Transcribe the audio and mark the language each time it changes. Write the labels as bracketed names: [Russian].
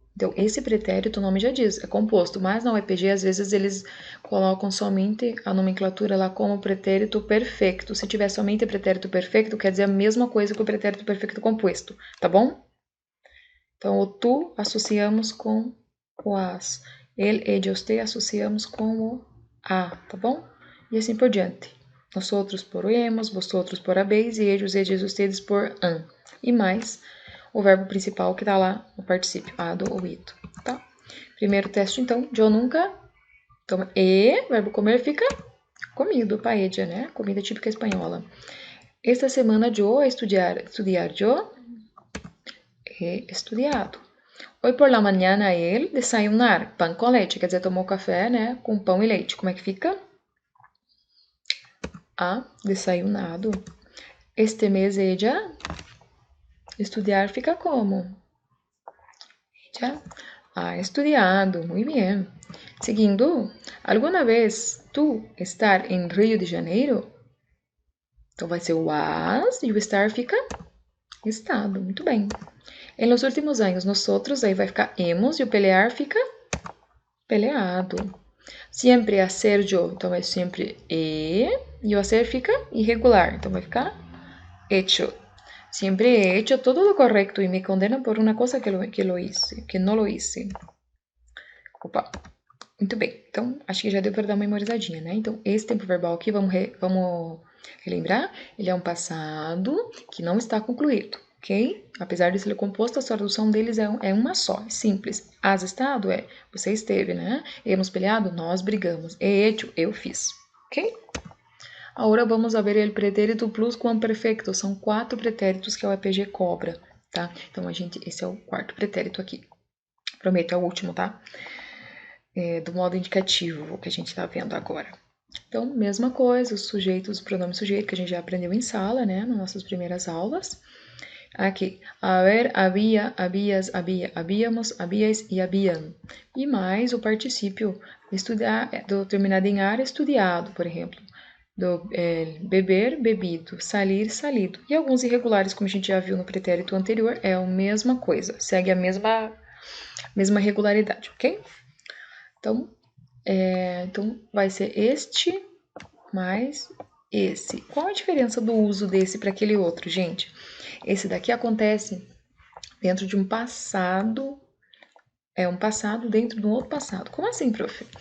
[Portuguese] Então, esse pretérito, o nome já diz, é composto, mas na UEPG, às vezes, eles colocam somente a nomenclatura lá como pretérito perfeito. Se tiver somente pretérito perfeito, quer dizer a mesma coisa que o pretérito perfeito composto, tá bom? Então, o tu associamos com o as. Ele, ellos, te associamos com o a, tá bom? E assim por diante. Nosotros por hemos, vosotros por habéis e ellos, ustedes por han. E mais o verbo principal que tá lá no particípio, ado ou ido, tá? Primeiro teste, então, eu nunca. Então, verbo comer fica comido, paella, né? Comida típica espanhola. Esta semana eu estudiar eu [Spanish] he estudiado. Hoy por la mañana [Portuguese] ele desayunar pão com leite, quer dizer, tomou café, né, com pão e leite. Como é que fica? [Spanish] ha desayunado. [Portuguese] Este mês ella, estudiar fica como? [Spanish] Ella ha estudiado, muy bien. [Portuguese] Seguindo, alguma vez tu estar em Rio de Janeiro? Então vai ser o has e o estar fica estado, muito bem. Em los últimos anos, nosotros, aí vai ficar hemos e o pelear fica peleado. Sempre hacer yo, então vai sempre e o hacer fica irregular, então vai ficar hecho. [Spanish] Siempre he hecho todo lo correcto y me condenan por una cosa que no lo hice. [Portuguese] Opa. Muito bem. Então, acho que já deu para dar uma memorizadinha, né? Então, esse tempo verbal aqui, vamos relembrar, ele é um passado que não está concluído, ok? Apesar de ser composto, a tradução deles é uma só, é simples. [Spanish] Has estado [Portuguese] é você esteve, né? [Spanish] Hemos peleado, [Portuguese] nós brigamos. [Spanish] He hecho, [Portuguese] eu fiz, ok? Agora [Spanish] vamos a ver [Portuguese] o pretérito pluscuamperfecto. São 4 pretéritos que a UEPG cobra, tá? Então, esse é o 4º pretérito aqui. Prometo, é o último, tá? Do modo indicativo que a gente está vendo agora. Então, mesma coisa, os sujeitos, o pronome sujeito que a gente já aprendeu em sala, né? Nas nossas primeiras aulas. Aqui, haver, havia, havias, havia, havíamos, havíeis e haviam. E mais o particípio estudar, terminado em ar, estudiado, por exemplo. Do beber, bebido, salir, salido. E alguns irregulares, como a gente já viu no pretérito anterior, é a mesma coisa, segue a mesma regularidade, ok? Então, vai ser este mais esse. Qual a diferença do uso desse para aquele outro, gente? Esse daqui acontece dentro de um passado, um passado dentro de um outro passado. Como assim, prof?